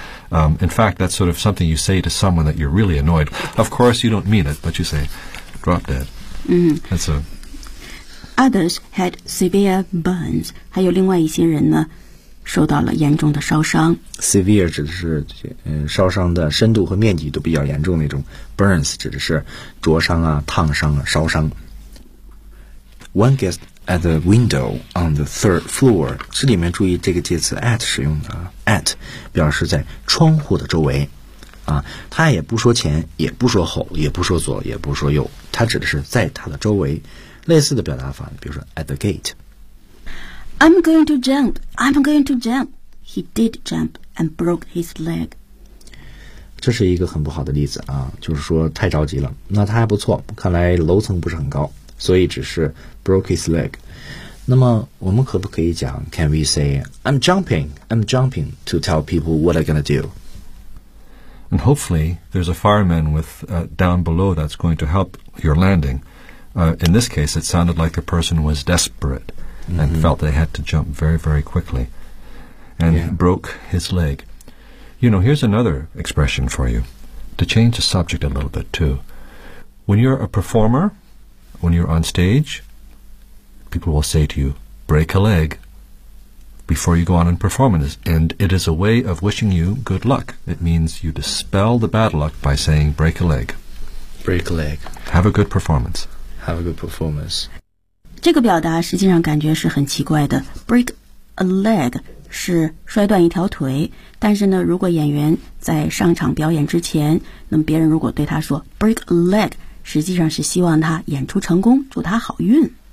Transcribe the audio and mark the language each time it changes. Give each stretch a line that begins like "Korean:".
English: In fact, that's sort of something you say to someone that you're really annoyed. Of course, you don't mean it, but you say, drop dead. That's a... Others had severe burns.
Chinese: 还有另外一些人呢，受到了严重的烧伤。 Severe 指的是烧伤的深度和面积都比较严重那种。 Burns 指的是灼伤啊、烫伤啊、烧伤。
English: One guest at the window on the third floor.
Chinese: 这里面注意这个介词 at 使用的啊。At 表示在窗户的周围，啊，他也不说前，也不说后，也不说左，也不说右，他指的是在他的周围。类似的表达法，比如说
English: at the gate. I'm going to jump. I'm going to jump. He did jump and broke his leg.
Chinese: 这是一个很不好的例子啊，就是说太着急了。那他还不错，看来楼层不是很高，所以只是
English: broke his leg.
Chinese: 那么我们可不可以讲
English: Can we say I'm jumping to tell people what I'm going to do? And hopefully there's a fireman with, down below that's going to help your landing. In this case, it sounded like the person was desperate and felt they had to jump very, very quickly and broke his leg. You know, here's another expression for you to change the subject a little bit too. When you're a performer, when you're on stage,People will say to you, break a leg before you go on and perform it. And it is a way of wishing you good luck. It means you dispel the bad luck by saying, break a leg. Break a leg. Have a good performance. Have a good performance.
Chinese: 这个表达实际上感觉是很奇怪的。
English: Break a leg
Chinese: 是摔断一条腿。但是呢，如果演员在上场表演之前，那么别人如果对他说
English: break a leg,
Chinese: 实际上是希望他演出成功，祝他好运。